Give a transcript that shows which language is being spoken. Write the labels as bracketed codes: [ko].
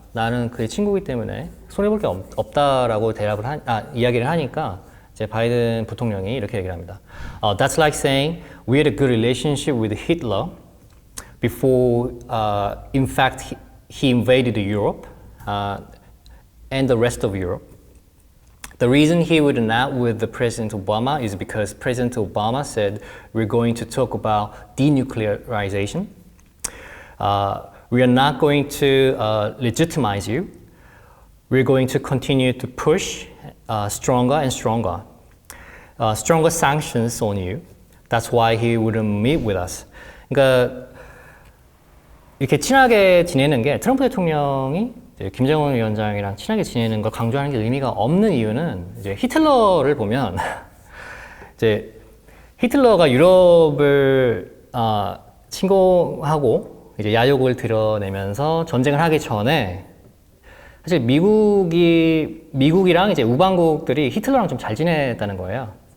[ko] 나는 그의 친구이기 때문에 손해볼 게 없다라고 이야기를 하니까 이제 바이든 부통령이 이렇게 얘기를 합니다. [en] That's like saying we had a good relationship with Hitler before, in fact, he invaded Europe and the rest of Europe. The reason he would not with the President Obama is because President Obama said we're going to talk about denuclearization. We are not going to legitimize you. We're going to continue to push stronger and stronger, stronger sanctions on you. That's why he wouldn't meet with us. [ko] 그러니까 이렇게 친하게 지내는 게 트럼프 대통령이 김정은 위원장이랑 친하게 지내는 걸 강조하는 게 의미가 없는 이유는 이제 히틀러를 보면 이제 히틀러가 유럽을 침공하고 이제 야욕을 드러내면서 전쟁을 하기 전에 사실 미국이랑 이제 우방국들이 히틀러랑 좀 잘 지냈다는 거예요.